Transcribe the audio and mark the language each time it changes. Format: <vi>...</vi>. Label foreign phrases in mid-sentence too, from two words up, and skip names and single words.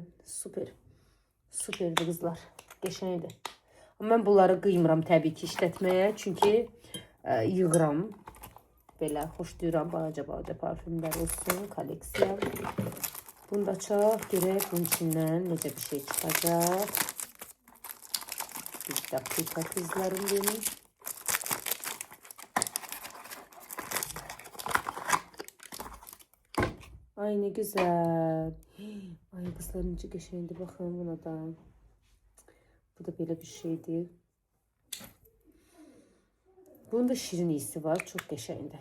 <az>Super. Superdir qızlar. Qəşəngdir. Mən bunları qıymıram təbii ki işlətməyə. Çünki yığıram. Belə xoşlayıram. Balaca parfümlər olsun. Kolleksiya. Bunu da açaq, görək bunun içindən necə bir şey çıxacaq.</az> <tr>Bir dakika kızlarım benim. Ay ne güzel.</tr> <az>Ay kızlar necə qəşəngdir, baxın buna da. Bu da belə bir şeydir. Bunun da şirin iyisi var, çox qəşəngdir.</az>